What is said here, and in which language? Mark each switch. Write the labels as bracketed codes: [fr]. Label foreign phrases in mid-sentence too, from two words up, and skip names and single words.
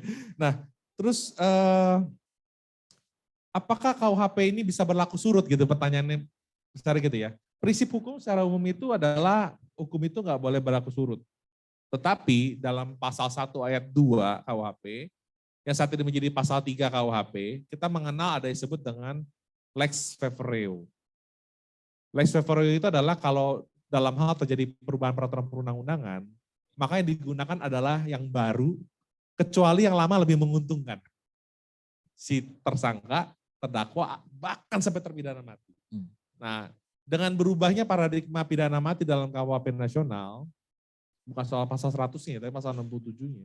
[id] Nah, terus apakah KUHP ini bisa berlaku surut gitu pertanyaannya besar gitu ya. Prinsip hukum secara umum itu adalah hukum itu nggak boleh berlaku surut. Tetapi dalam pasal 1 ayat 2 KUHP, yang saat ini menjadi pasal 3 KUHP, kita mengenal ada yang disebut dengan [la] lex favoreo. Lex favoreo [id] itu adalah kalau dalam hal terjadi perubahan peraturan perundang-undangan, maka yang digunakan adalah yang baru, kecuali yang lama lebih menguntungkan. Si tersangka, terdakwa, bahkan sampai terpidana mati. Nah, dengan berubahnya paradigma pidana mati dalam KUHP nasional, bukan soal pasal 100-nya, tapi pasal 67-nya.